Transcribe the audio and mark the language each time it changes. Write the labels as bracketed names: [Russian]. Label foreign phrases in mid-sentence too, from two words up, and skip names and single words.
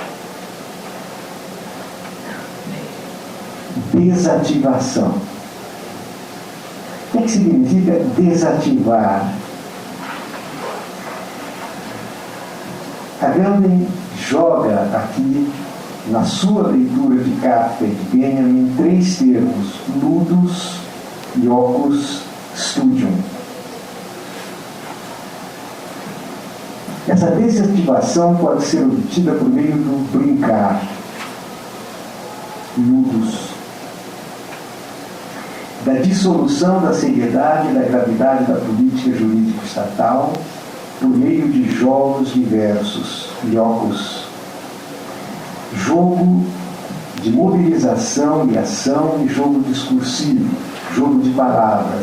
[Portuguese] Desativação. O que significa desativar? Agamben joga aqui, na sua leitura de Kafka e de Benjamin, 3 termos: [Latin] ludus, iocus, studium. [Portuguese] Essa desativação pode ser obtida por meio do brincar, ludus, da dissolução da seriedade e da gravidade da política jurídica estatal por meio de jogos diversos, iocus, jogo de mobilização e ação e jogo discursivo, jogo de palavras.